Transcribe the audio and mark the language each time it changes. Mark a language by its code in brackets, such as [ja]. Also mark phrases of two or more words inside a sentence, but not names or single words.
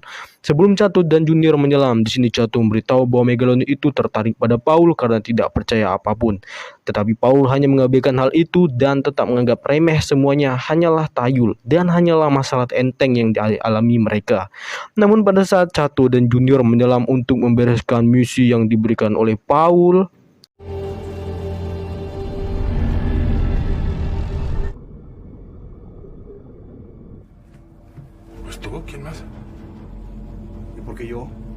[id] Sebelum Cato dan Junior menyelam, di sini Cato memberitahu bahwa Megalodon itu tertarik pada Paul karena tidak percaya apapun. Tetapi Paul hanya mengabaikan hal itu dan tetap menganggap remeh semuanya hanyalah tahayul dan hanyalah masalah enteng yang dialami mereka. Namun pada saat Cato dan Junior menyelam untuk membereskan misi yang diberikan oleh Paul, [es] Pues tú, ¿quién más? ¿Y por qué yo?